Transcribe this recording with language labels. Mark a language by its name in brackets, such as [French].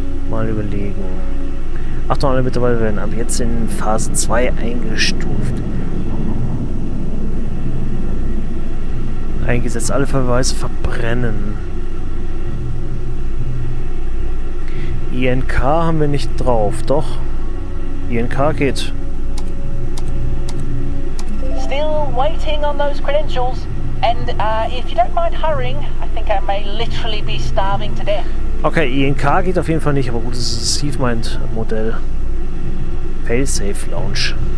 [German] Mal überlegen. Achtung, alle Mitarbeiter werden ab jetzt in Phase 2 eingestuft. Eingesetzt, alle Verweise verbrennen. INK haben wir nicht drauf, doch. INK geht. [English] Still waiting on those credentials. And if you don't mind hurrying, I think I may literally be starving to death. [German] Okay, INK geht auf jeden Fall nicht, aber gut, das ist das Steve-Mind-Modell. [English] Failsafe Lounge.